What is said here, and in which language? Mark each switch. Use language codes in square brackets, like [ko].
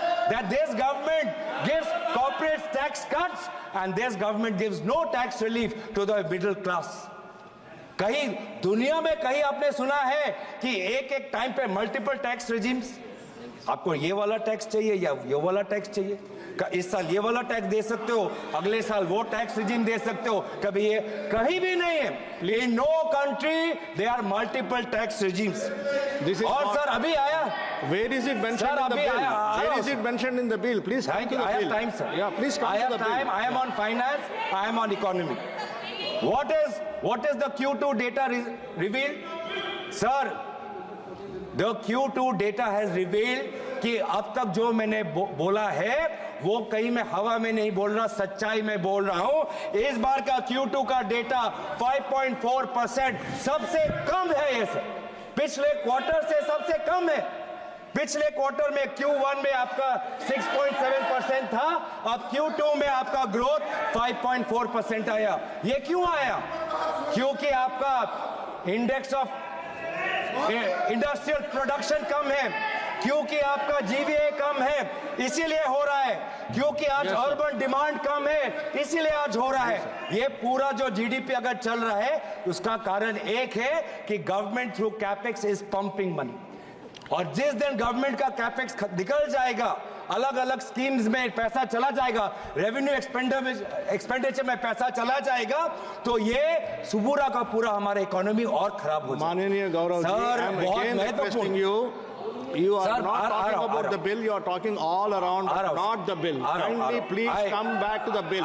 [en] That this government gives corporate tax cuts and this government gives no tax relief to the middle class? [hi] कहीं दुनिया में कहीं आपने सुना है कि एक टाइम पे मल्टीपल टैक्स रेजिम्स? आपको ये वाला टैक्स चाहिए या ये वाला टैक्स चाहिए? इस साल ये वाला टैक्स दे सकते हो, अगले साल वो टैक्स रेजिम दे सकते हो, कभी ये कहीं भी नहीं है। [en] In no country there are multiple tax regimes. [hi] और सर अभी आया, [en] where is it mentioned in the bill? Where is it mentioned in the bill? Please come to the bill. I have time, sir. Yeah, please come to the bill. I am on finance, I am on economy. What is the Q2 data revealed? Sir, the Q2 data has revealed [hi] कि अब तक जो मैंने बोला है वो कहीं मैं हवा में नहीं बोल रहा, सच्चाई में बोल रहा हूं। इस बार का Q2 का डेटा 5.4% सबसे कम है। ये सर पिछले क्वार्टर से सबसे कम है। पिछले क्वार्टर में Q1 में आपका 6.7% था, अब Q2 में आपका ग्रोथ 5.4% आया। ये क्यों आया? क्योंकि आपका इंडेक्स ऑफ इंडस्ट्रियल प्रोडक्शन कम है, क्योंकि आपका जीवीए कम है, इसीलिए हो रहा है। क्योंकि आज अर्बन डिमांड कम है, इसीलिए आज हो रहा है। ये पूरा जो जीडीपी अगर चल रहा है उसका कारण एक है कि [en] Government through capex is pumping money. [hi] और जिस दिन गवर्नमेंट का कैपेक्स निकल जाएगा, अलग अलग स्कीम्स में पैसा चला जाएगा, रेवेन्यू एक्सपेंडिचर में पैसा चला जाएगा, तो ये पूरा का पूरा हमारा इकोनॉमी और खराब हो जाएगा। माननीय Gaurav ji, sir, [en] I am [hi] बहुत [en] again requesting you. You are Sir, not talking about the bill. You are talking all around, but not the bill. Kindly, please come back to the bill.